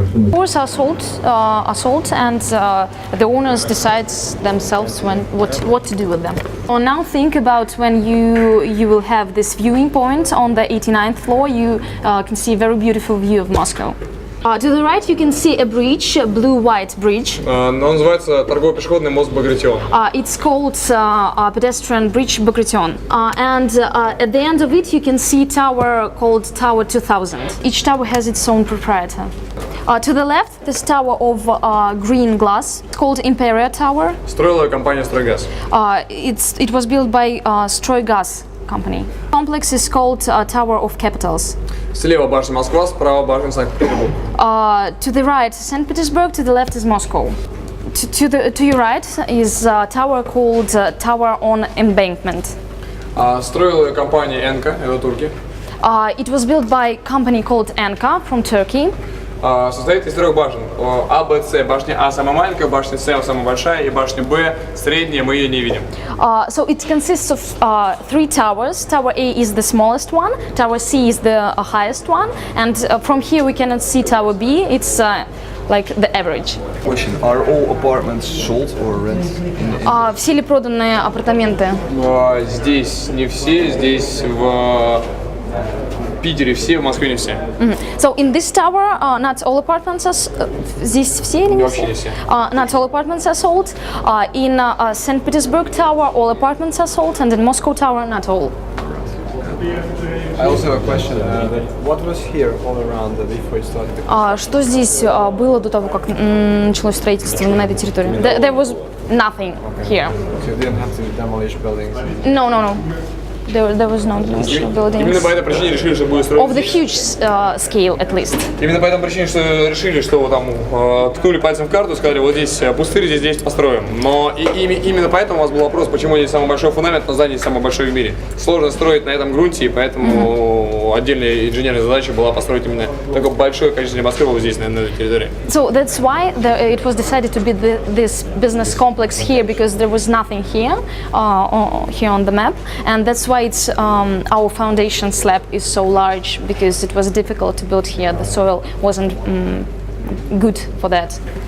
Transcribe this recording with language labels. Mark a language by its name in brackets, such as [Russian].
[English] Doors are sold, and the owners decide themselves what to do with them. So now think about when you will have this viewing point on the 89th floor. You can see a very beautiful view of Moscow. To the right you can see a bridge, a blue-white bridge. [Russian] Он называется торгово-пешеходный мост Багратион. [English] It's called pedestrian bridge Bagration. And at the end of it you can see a tower called Tower 2000. Each tower has its own proprietor. To the left, this tower of green glass, called Imperial Tower. [Russian] Строила компания «Стройгаз». [English] It was built by Stroygas company. Complex is called Tower of Capitals. [Russian] Слева башня Москва, справа башня Санкт-Петербург. [English] To the right, St. Petersburg. To the left is Moscow. To your right is a tower called Tower on Embankment. [Russian] Строила ее компания «Энка», это турки. [English] It was built by a company called Enka from Turkey. [Russian] Состоит из 3 башен. А, Б, С. Башня А самая маленькая, башня С самая большая, и башня Б средняя, мы ее не видим. [English] So it consists of 3 towers. Tower A is the smallest one, Tower C is the highest one, and from here we cannot see Tower B. It's like the average. Question: are all apartments sold or rented? [Russian] Все ли проданы апартаменты? Здесь не все, здесь в Питере все, в Москве не все. [English] So in this tower, not all apartments are [Russian] здесь все или не все? [English] Not all apartments are sold. In St. Petersburg Tower, all apartments are sold, and in Moscow Tower, not all. I also have a question. What was here all around before it started? [Russian] Что здесь было до того, как началось строительство на этой территории? [English] There was nothing here. So you didn't have to demolish buildings? No. There was no buildings. [Russian] Именно по этой причине решили, что будет строить. [English] Of the huge scale, at least. [Russian] Именно по этой причине, что решили, что вот там ткнули пальцем в карту и сказали, вот здесь пустырь, здесь построим. Но именно поэтому у вас был вопрос, почему здесь самый большой фундамент, но здание самое большое в мире. Сложно строить на этом грунте, и поэтому отдельная инженерная задача была построить именно такое большое количество небоскребов здесь, на этой территории. [English] So that's why it was decided to be this business complex here, because there was nothing here, here on the map, and that's why it's our foundation slab is so large, because it was difficult to build here. The soil wasn't good for that.